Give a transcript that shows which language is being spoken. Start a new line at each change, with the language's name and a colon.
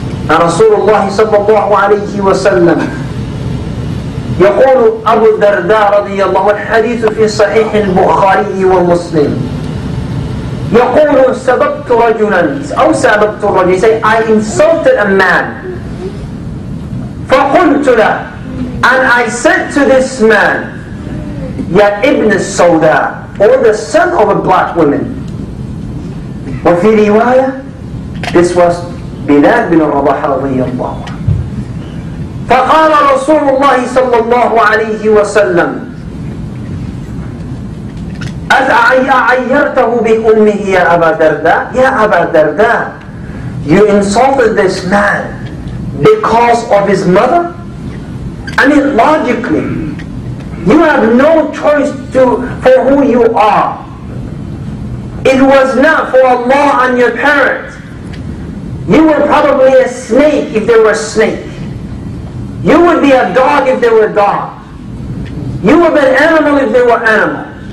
Arabic: And Rasulullah sallallahu alayhi wa sallam, يقول أبو الدرداء رضي الله عنه, الحديث في صحيح البخاري ومسلم, يقول سببت رجلا أو سببت الرجل,
English: he say, I insulted a man,
Arabic: فقلت له,
English: and I said to this man,
Arabic: يا ابن السوداء,
English: or the son of a black woman.
Arabic: وفي رواية,
English: this was
Arabic: بلال بن رباح رضي الله عنه. فقال رسول الله صلى الله عليه وسلم, أعيرته بأمه يا أبا درداء, يا أبا درداء,
English: you insulted this man because of his mother? I mean, logically, you have no choice for who you are. It was not for Allah and your parents. You were probably a snake if they were a snake. You would be a dog if they were dogs. You would be an animal if they were animals.